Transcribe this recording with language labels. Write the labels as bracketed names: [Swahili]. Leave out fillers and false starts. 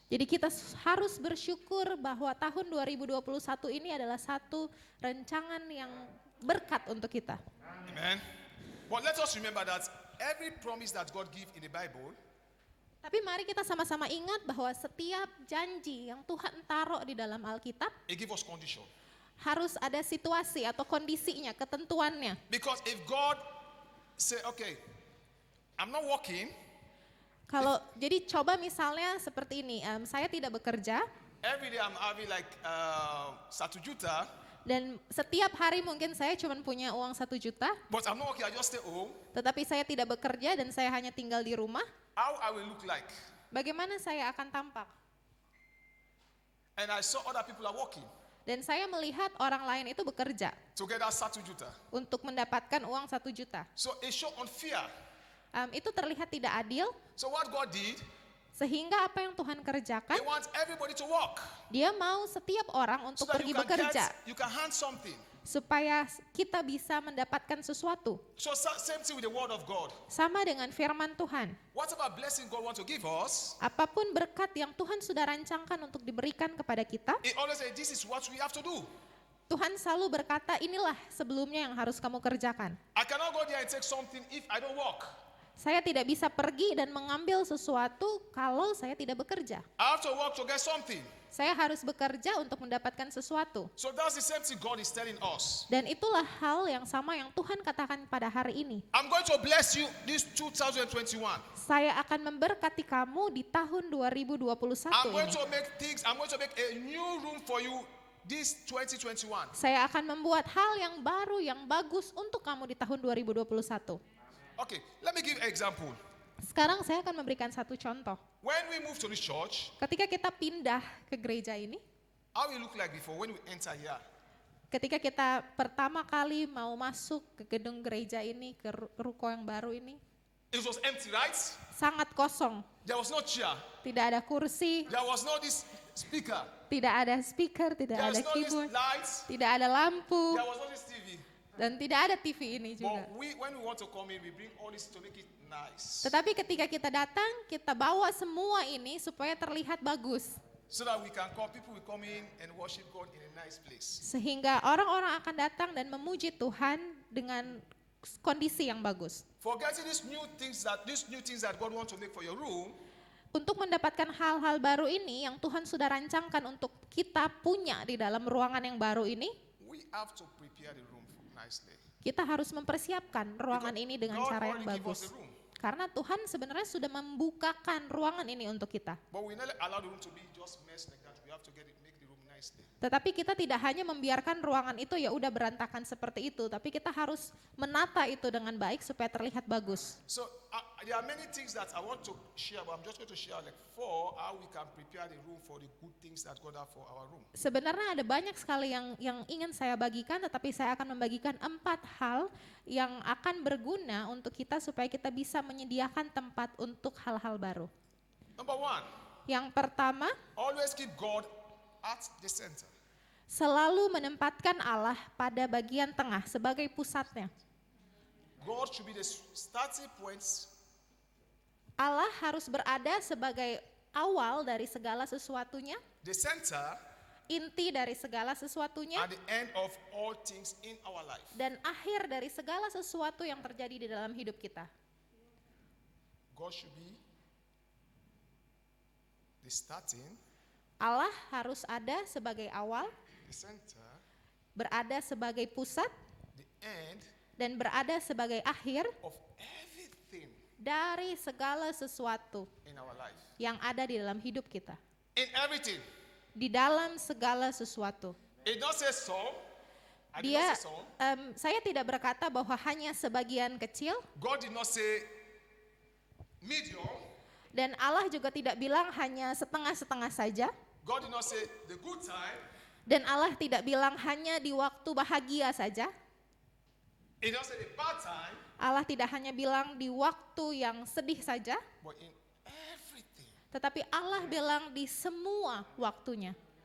[Indonesian] Jadi kita harus bersyukur bahwa tahun 2021 ini adalah satu rancangan yang berkat untuk kita. Amen. [English] But let us remember that every promise that God gives in the Bible, [Indonesian] Tapi mari kita sama-sama ingat bahwa setiap janji yang Tuhan taruh di dalam Alkitab [English] He gives us condition. [Indonesian] harus ada situasi atau kondisinya, ketentuannya. [English] Because if God say, okay, I'm not working, [Indonesian] Kalau jadi coba misalnya seperti ini, saya tidak bekerja [English] every day I'm having like 1 juta, [Indonesian] dan setiap hari mungkin saya cuma punya uang 1 juta, [English] but I'm not working, I just stay home, [Indonesian] tetapi saya tidak bekerja dan saya hanya tinggal di rumah. [English] how I will look like? [Indonesian] Bagaimana saya akan tampak? [English] And I saw other people are working [Indonesian] Dan saya melihat orang lain itu bekerja [English] to get that 1 juta. [Indonesian] untuk mendapatkan uang 1 juta. [English] So it show unfair. [Indonesian] Itu terlihat tidak adil, [English] So what God did, [Indonesian] sehingga apa yang Tuhan kerjakan, [English] He wants everybody to work. [Indonesian] Dia mau setiap orang [English] So [Indonesian] untuk [English] that [Indonesian] pergi bekerja, [English] you can hand something. [Indonesian] supaya kita bisa mendapatkan sesuatu. [English] So same thing with the word of God. [Indonesian] Sama dengan firman Tuhan. [English] Whatever blessing God wants to give us, [Indonesian] Apapun berkat yang Tuhan sudah rancangkan untuk diberikan kepada kita, [English] He always says, this is what we have to do. [Indonesian] Tuhan selalu berkata, inilah sebelumnya yang harus kamu kerjakan. [English] I cannot go there and take something if I don't work. [Indonesian] Saya tidak bisa pergi dan mengambil sesuatu kalau saya tidak bekerja. [English] I have to work to get something. [Indonesian] Saya harus bekerja untuk mendapatkan sesuatu. [English] So that's the same thing God is telling us. [Indonesian] Dan itulah hal yang sama yang Tuhan katakan pada hari ini. [English] I'm going to bless you this 2021. [Indonesian] Saya akan memberkati kamu di tahun 2021 [English] I'm going [Indonesian] ini. [English] to make a new room for you this 2021. [Indonesian] Saya akan membuat hal yang baru, yang bagus untuk kamu di tahun 2021. [English] Okay, let me give an example. [Indonesian] Sekarang saya akan memberikan satu contoh. [English] When we move to this church, [Indonesian] Ketika kita pindah ke gereja ini, [English] how we look like before when we enter here? [Indonesian] ketika kita pertama kali mau masuk ke gedung gereja ini, ke ruko yang baru ini, [English] It was empty, right? [Indonesian] sangat kosong. [English] There was no chair. [Indonesian] Tidak ada kursi, [English] There was no this speaker. [Indonesian] tidak ada speaker, tidak [English] There [Indonesian] ada [English] was no this keyboard, lights. [Indonesian] tidak ada lampu, [English] There was no this TV. [Indonesian] dan tidak ada TV ini juga. [English] But when we want to come in, we bring all this to make it nice. [Indonesian] Tetapi ketika kita datang, kita bawa semua ini supaya terlihat bagus. [English] So that we can come, people will come in and worship God in a nice place. [Indonesian] Sehingga orang-orang akan datang dan memuji Tuhan dengan kondisi yang bagus. [English] Forgetting these new things that God wants to make for your room, [Indonesian] Untuk mendapatkan hal-hal baru ini yang Tuhan sudah rancangkan untuk kita punya di dalam ruangan yang baru ini, [English] we have to prepare the room nicely. [Indonesian] kita harus mempersiapkan ruangan ini dengan [English] God [Indonesian] cara yang [English] already give us the room. [Indonesian] Karena Tuhan sebenarnya sudah membukakan ruangan ini untuk kita. [English] But we never allow the room to be just mess like that. We have to make the room nicely. [Indonesian] Tetapi kita tidak hanya membiarkan ruangan itu ya udah berantakan seperti itu, tapi kita harus menata itu dengan baik supaya terlihat bagus. [English] So there are many things that I want to share, but I'm just going to share like 4 how we can prepare the room for the good things that God have for our room. [Indonesian] Sebenarnya ada banyak sekali yang ingin saya bagikan, tetapi saya akan membagikan 4 hal yang akan berguna untuk kita supaya kita bisa menyediakan tempat untuk hal-hal baru. [English] Number 1, [Indonesian] Yang pertama, [English] always keep God at the center. [Indonesian] selalu menempatkan Allah pada bagian tengah sebagai pusatnya. [English] God should be the starting points. [Indonesian] Allah harus berada sebagai awal dari segala sesuatunya, [English] The center [Indonesian] inti dari segala sesuatunya, [English] at the end of all things in our life. [Indonesian] dan akhir dari segala sesuatu yang terjadi di dalam hidup kita. [English] God should be the starting, [Indonesian] Allah harus ada sebagai awal, [English] the center, [Indonesian] berada sebagai pusat, [English] the end [Indonesian] dan berada sebagai akhir [English] of everything [Indonesian] dari segala sesuatu [English] in our life. [Indonesian] yang ada di dalam hidup kita. [English] In everything. [Indonesian] Di dalam segala sesuatu. [English] It don't say some. I did [Indonesian] Dia, [English] not say some. [Indonesian] saya tidak berkata bahwa hanya sebagian kecil, [English] God did not say medium. [Indonesian] dan Allah juga tidak bilang hanya setengah-setengah saja, [English] God did not say the good time. [Indonesian] dan Allah tidak bilang hanya di waktu bahagia saja. [English] It don't say the bad time. [Indonesian] Allah tidak hanya bilang di waktu yang sedih saja, [English] But in everything, [Indonesian] tetapi Allah bilang di semua waktunya.